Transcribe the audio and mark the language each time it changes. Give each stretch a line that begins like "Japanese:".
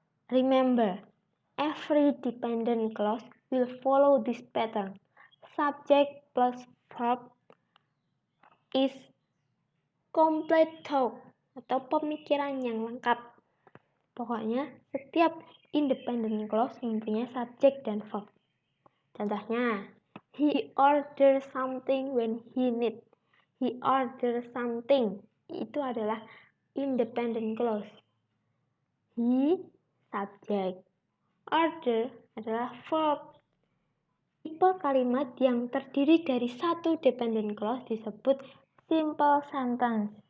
English: Remember, every dependent clause will follow this pattern. Subject plus verb is complete thought
Indonesian: atau pemikiran yang lengkap. Pokoknya setiap independent clause mempunyai subjek dan verb. Contohnya,
English: he ordered something when he need. He ordered something.
Indonesian: Itu adalah independent clause. He, subjek. Order adalah verb. Tipe kalimat yang terdiri dari satu dependent clause disebut simple sentence.